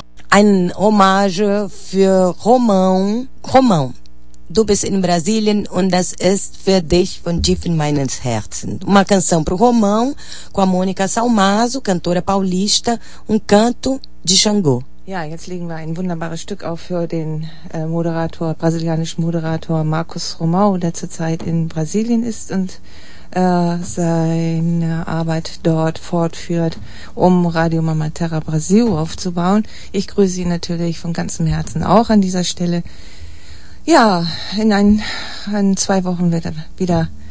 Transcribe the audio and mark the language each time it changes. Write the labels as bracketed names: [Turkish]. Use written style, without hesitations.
[German] Ein Hommage für Romão, du bist in Brasilien und das ist für dich von tiefen meines Herzen. [Portuguese] Uma canção para o Romão, com a Mônica Salmaso, cantora paulista, um canto de Xangô. [German] Ja, jetzt legen wir ein wunderbares Stück auf für den Moderator, brasilianischen Moderator Markus Romão, der zurzeit in Brasilien ist und seine Arbeit dort fortführt, um Radio Mama Terra Brasil aufzubauen. Ich grüße Sie natürlich von ganzem Herzen auch an dieser Stelle. Ja, in zwei Wochen wird er wieder